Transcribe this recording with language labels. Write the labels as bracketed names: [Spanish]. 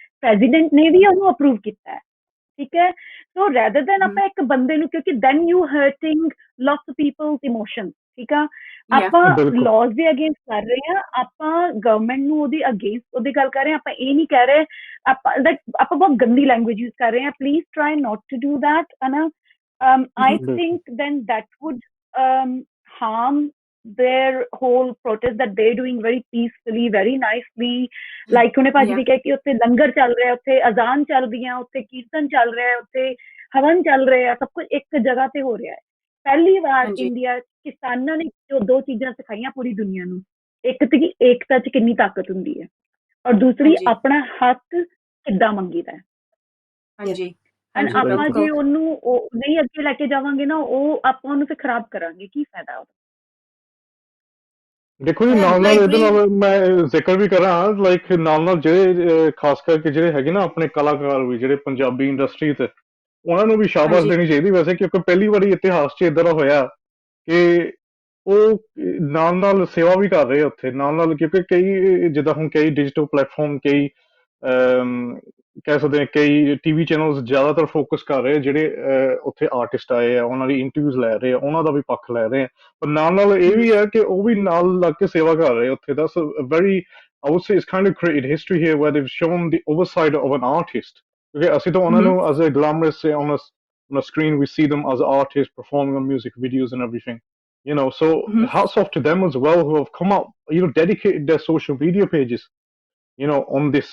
[Punjabi] President ਨੇ ਵੀ ਉਹਨੂੰ approve ਕੀਤਾ ਹੈ. ਠੀਕ ਹੈ, [English] so rather than [Punjabi] ਆਪਾਂ ਇੱਕ ਬੰਦੇ ਨੂੰ, ਕਿਉਂਕਿ [English] Then you hurting lots of peoples emotions. [Punjabi] ਠੀਕ ਆ, ਆਪਾਂ ਲਾਜ਼ ਦੇ ਅਗੇਂਸਟ ਕਰ ਰਹੇ ਹਾਂ, ਆਪਾਂ ਗਵਰਨਮੈਂਟ ਨੂੰ ਉਹਦੇ ਅਗੇਂਸਟ ਉਹਦੀ ਗੱਲ ਕਰ ਰਹੇ ਹਾਂ. ਆਪਾਂ ਇਹ ਨਹੀਂ ਕਹਿ ਰਹੇ, ਆਪਾਂ ਬਹੁਤ ਗੰਦੀ ਲੈਂਗੁਏਜ ਯੂਜ਼ ਕਰ ਰਹੇ ਹਾਂ. [English] please try not to do that, [Punjabi] ਹੈ ਨਾ. [English] I think then that would harm their whole protest that they're doing very peacefully, very nicely. [Punjabi] Like ਉਹਨੇ ਭਾਜੀ ਨੇ ਕਿਹਾ ਕਿ ਉੱਥੇ ਲੰਗਰ ਚੱਲ ਰਿਹਾ, ਉੱਥੇ ਅਜ਼ਾਨ ਚੱਲ ਰਹੀਆਂ, ਉੱਥੇ ਕੀਰਤਨ ਚੱਲ ਰਿਹਾ, ਉੱਥੇ ਹਵਨ ਚੱਲ ਰਿਹਾ, ਸਭ ਕੁਝ ਇੱਕ ਜਗ੍ਹਾ ਤੇ ਹੋ ਰਿਹਾ ਹੈ. ਪਹਿਲੀ ਵਾਰ ਹਾਂਜੀ ਇੰਡੀਆ 'ਚ ਕਿਸਾਨਾਂ ਨੇ ਜੋ 2 ਚੀਜ਼ਾਂ ਸਿਖਾਈਆਂ ਪੂਰੀ ਦੁਨੀਆ ਨੂੰ, ਇੱਕ ਤੇ ਕਿ ਏਕਤਾ 'ਚ ਕਿੰਨੀ ਤਾਕਤ ਹੁੰਦੀ ਹੈ ਔਰ ਦੂਸਰੀ ਹਾਂਜੀ ਆਪਣਾ ਹੱਕ ਕਿੱਦਾਂ ਮੰਗੀਦਾ ਹੈ। ਹਾਂਜੀ ਐਂਡ ਹਾਂਜੀ ਆਪਾਂ ਜੇ ਬਿਲਕੁਲ ਉਹਨੂੰ ਨਹੀਂ ਅੱਗੇ ਲੈ ਕੇ ਜਾਵਾਂਗੇ ਨਾ, ਉਹ ਆਪਾਂ ਉਹਨੂੰ ਫਿਰ ਖਰਾਬ ਕਰਾਂਗੇ, ਕੀ ਫਾਇਦਾ ਉਹਦਾ। ਦੇਖੋ ਜੀ, [English] I [Punjabi] ਨਾਲ ਇਹਦੇ [English] agree. [Punjabi] ਨਾਲ ਮੈਂ ਜ਼ਿਕਰ ਵੀ ਕਰਾਂ, ਲਾਈਕ ਨਾਲ ਜਿਹੜੇ ਖਾਸ ਕਰਕੇ ਜਿਹੜੇ ਹੈਗੇ ਨਾ ਆਪਣੇ ਕਲਾਕਾਰ ਵੀ, ਜਿਹੜੇ ਪੰਜਾਬੀ ਇੰਡਸਟਰੀ ਤੇ, ਉਹਨਾਂ ਨੂੰ ਵੀ ਸ਼ਾਬਾਸ਼ ਹਾਂਜੀ ਦੇਣੀ ਚਾਹੀਦੀ ਵੈਸੇ, ਕਿਉਂਕਿ ਪਹਿਲੀ ਵਾਰੀ ਇਤਿਹਾਸ 'ਚ ਇਦਾਂ ਦਾ ਹੋਇਆ ਕਿ ਉਹ ਨਾਲ ਸੇਵਾ ਵੀ ਕਰ ਰਹੇ ਆ ਉੱਥੇ ਨਾਲ, ਕਿਉਂਕਿ ਕਈ ਜਿੱਦਾਂ ਹੁਣ ਕਈ ਡਿਜੀਟਲ ਪਲੇਟਫਾਰਮ, ਕਈ ਕਹਿ ਸਕਦੇ ਹਾਂ ਕਈ ਟੀਵੀ ਚੈਨਲਸ ਜ਼ਿਆਦਾਤਰ ਫੋਕਸ ਕਰ ਰਹੇ ਆ, ਜਿਹੜੇ ਉੱਥੇ ਆਰਟਿਸਟ ਆਏ ਆ ਉਹਨਾਂ ਦੀ ਇੰਟਰਵਿਊਜ਼ ਲੈ ਰਹੇ ਆ, ਉਹਨਾਂ ਦਾ ਵੀ ਪੱਖ ਲੈ ਰਹੇ ਆ, ਪਰ ਨਾਲ ਇਹ ਵੀ ਹੈ ਕਿ ਉਹ ਵੀ ਨਾਲ ਲੱਗ ਕੇ ਸੇਵਾ ਕਰ ਰਹੇ ਉੱਥੇ। [English] That's a very, I would say it's kind of created history here where they've shown the overside of an artist. Okay, [Punjabi] ਅਸੀਂ ਤਾਂ ਉਹਨਾਂ ਨੂੰ [English] as a glamorous on a screen, we see them as artists performing on music videos and everything. So hats off to them as well, who have come up, dedicated their social media pages, on this